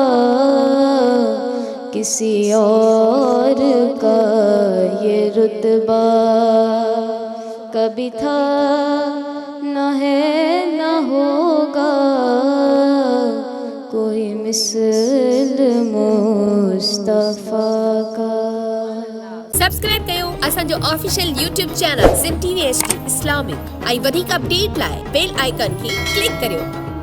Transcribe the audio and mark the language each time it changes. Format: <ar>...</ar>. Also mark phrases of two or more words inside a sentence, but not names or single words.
<ur>کسی اور کا یہ رتبہ کبھی تھا نہ ہے نہ ہوگا، کوئی مثل مصطفیٰ کا۔</ur> <sd>سبسکرائب कयो असांजो ऑफिशियल YouTube चैनल सिम TV HD इस्लामिक ऐं वधीक अपडेट लाइ बेल आइकन खे क्लिक करियो।</sd>